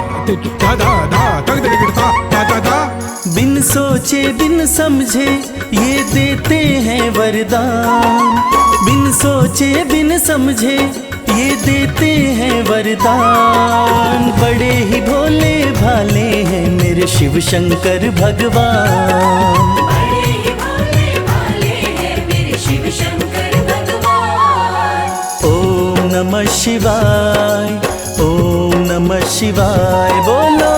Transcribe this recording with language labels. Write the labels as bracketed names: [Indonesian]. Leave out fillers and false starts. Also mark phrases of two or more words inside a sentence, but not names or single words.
[Hindi] दिट धा धा धा तक दिट धा धा धा धा। बिन सोचे बिन समझे ये देते हैं वरदान, बिन सोचे बिन समझे ये देते हैं वरदान। बड़े ही भोले भाले हैं मेरे शिव शंकर भगवान। बड़े ही भोले भाले हैं मेरे शिव शंकर भगवान। [Sanskrit] ओम नमः शिवाय, ओम नमः शिवाय बोलो।